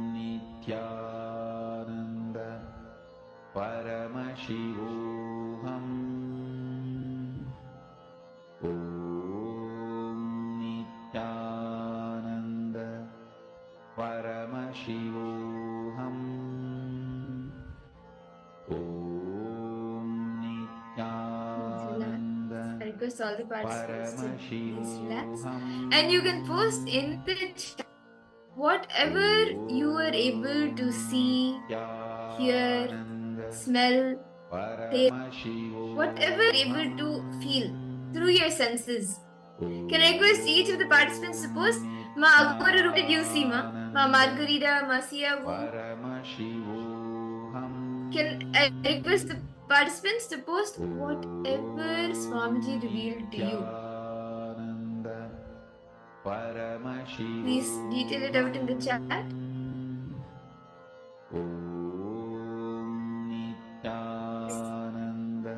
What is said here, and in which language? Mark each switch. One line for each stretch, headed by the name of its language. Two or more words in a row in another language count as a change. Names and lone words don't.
English: Nithyananda Paramashivoham Om Nithyananda Paramashivoham Om Nithyananda I request all the participants to please relax. Paramashivoham And you can post in the chat whatever you are able to see, hear, smell, taste, whatever you're able to feel through your senses. Can I request each of the participants to post? Ma Agoru, what did you see, ma? Ma Margarita, ma Siavu? Paramashivoham Can I request the participants to post whatever Swamiji revealed to you? Nithyananda Paramashivoham Please detail it out in the chat. Om Nithyananda